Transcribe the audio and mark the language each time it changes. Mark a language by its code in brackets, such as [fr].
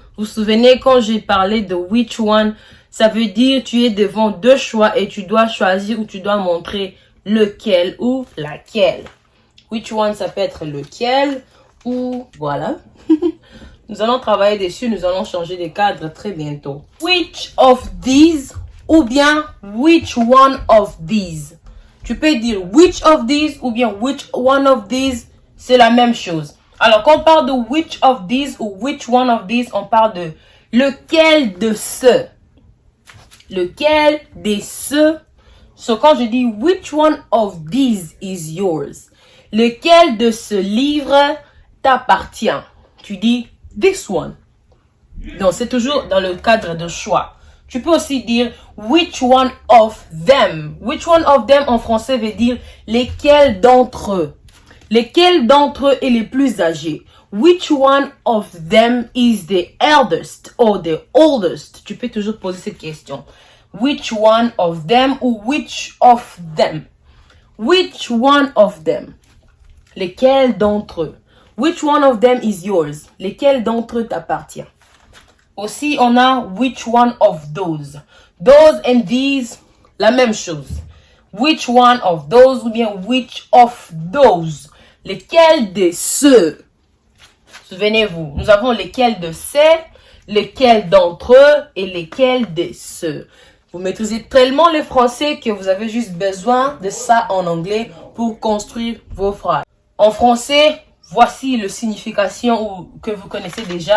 [fr] Vous vous souvenez quand j'ai parlé de [en] which one, [fr] ça veut dire tu es devant deux choix et tu dois choisir ou tu dois montrer lequel ou laquelle. [en] Which one, [fr] ça peut être lequel ou voilà. Nous allons travailler dessus, nous allons changer de cadre très bientôt. [en] Which of these [fr] ou bien [en] which one of these. [fr] Tu peux dire [en] which of these [fr] ou bien [en] which one of these, [fr] c'est la même chose. Alors quand on parle de [en] which of these [fr] ou [en] which one of these, [fr] on parle de lequel de ce. Lequel de ce. So quand je dis [en] which one of these is yours. [fr] Lequel de ce livre t'appartient. Tu dis [en] this one. [fr] Donc c'est toujours dans le cadre de choix. Tu peux aussi dire [en] which one of them. Which one of them [fr] en français veut dire lesquels d'entre eux. Lesquels d'entre eux est le plus âgé. [en] Which one of them is the eldest or the oldest? [fr] Tu peux toujours poser cette question. [en] Which one of them ou which of them? Which one of them? [fr] Lesquels d'entre eux? [en] Which one of them is yours? [fr] Lesquels d'entre eux t'appartient? Aussi, on a [en] which one of those. Those and these, [fr] la même chose. [en] Which one of those [fr] ou bien [en] which of those. [fr] Lesquels de ceux. Souvenez-vous, nous avons lesquels de ces, lesquels d'entre eux et lesquels de ceux. Vous maîtrisez tellement le français que vous avez juste besoin de ça en anglais pour construire vos phrases. En français, voici la signification que vous connaissez déjà.